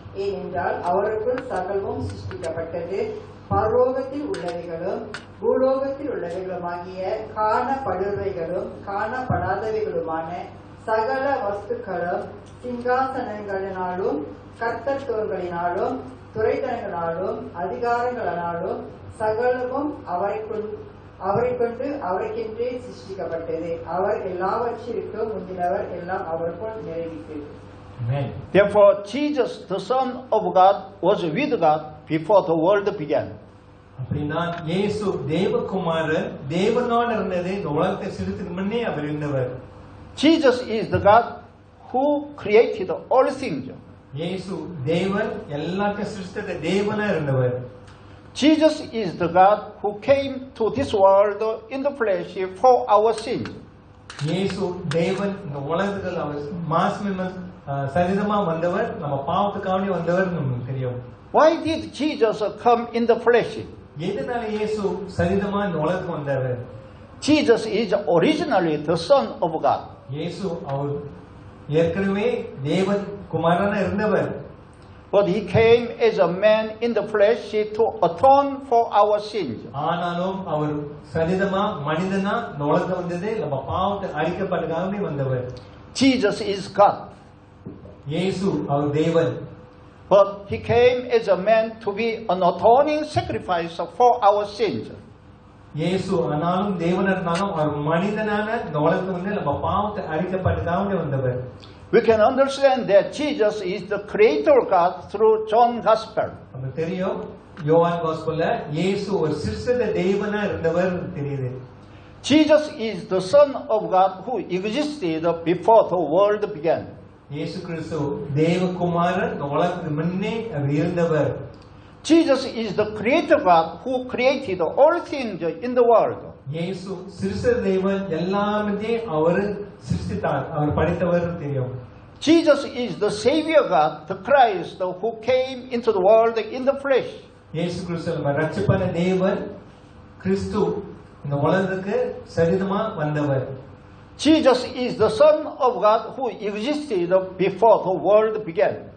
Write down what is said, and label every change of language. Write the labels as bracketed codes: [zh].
[ta] ஏனென்றால் அவருக்குள் சகலமும் சிருஷ்டிக்கப்பட்டது, பரலோகத்தில் உள்ளவைகளும் பூலோகத்தில் உள்ளவைகளுமாகிய காணப்படுவைகளும் காணப்படாதவைகளுமான சகல வஸ்துக்களும் சிங்காசனங்களினாலும் கர்த்தத்துவங்களினாலும் துரைத்தனங்களாலும் அதிகாரங்களாலும் சகலமும் அவரைக்கொண்டு அவருக்கென்றே சிருஷ்டிக்கப்பட்டது. அவர் எல்லாவற்றிற்கும் முந்தினவர், எல்லாம் அவருக்குள் நிறைவேற்றது. [en] Therefore, Jesus, the Son of God, was with God before the world began. [ta] அப்படின்னா இயேசு தேவகுமாரர், தேவனோடு இருந்தது, இந்த உலகத்தை சிருஷ்டிக்கு முன்னே அவர் இருந்தவர். [en] Jesus is the God who created all things. [ta] இயேசு தேவன், எல்லாத்தையும் சிருஷ்டித்த தேவனா இருந்தவர். [en] Jesus is the God who came to this world in the flesh for our sins. [ta] இயேசு தேவன், இந்த உலகத்துக்கு அவர் மாம்சமா சரீரமா வந்தவர், நம்ம பாவத்துக்காக வந்தவர் நமக்கு தெரியும். [en] Why did Jesus come in the flesh? [ta] எதனால இயேசு சரீரமா இந்த உலகத்துக்கு வந்தாரு? [en] Jesus is originally the Son of God. [ta] இயேசு அவர் ஏற்கனவே தேவன் குமாரனா இருந்தவர். [en] But he came as a man in the flesh to atone for our sins. [ta] ஆனாலும் அவர் சரீரமா மனிதனா இந்த உலகத்துக்கு வந்தது நம்ம பாவத்தை அழிக்கப்படுறதுக்காகவே வந்தவர். [en] Jesus is God. [ta] இயேசு அவர் தேவன். [en] But he came as a man to be an atoning sacrifice for our sins. [ta] இயேசு ஆனாலும் தேவனா இருந்தாலும் அவர் மனிதனான இந்த உலகத்துக்கு வந்து நம்ம பாவத்தை அழிக்கப்படுறதுக்காகவே வந்தவர். [en] We can understand that Jesus is the creator God through John Gospel. [ta] நமக்கு தெரியும் யோவான் காஸ்பல்ல இயேசு ஒரு சிருஷ்டித்த தேவனா இருந்தவர் தெரியுது. [en] Jesus is the Son of God who existed before the world began. [ta] இயேசு கிறிஸ்து தேவகுமாரன் இந்த உலகத்துக்கு முன்னே அவர் இருந்தவர். [en] Jesus is the creator God who created all things in the world. [ta] இயேசு சிருஷ்டித்த தேவன் எல்லாமே அவர் சிருஷ்டித்தார், அவர் படைத்தவர் தெரியும். [en] Jesus is the Savior God, the Christ who came into the world in the flesh. [ta] இயேசு கிறிஸ்து நம்ம ரட்சிப்பான தேவன் கிறிஸ்து இந்த உலகத்துக்கு சரீரமா வந்தவர். [en] Jesus is the Son of God who existed before the world began.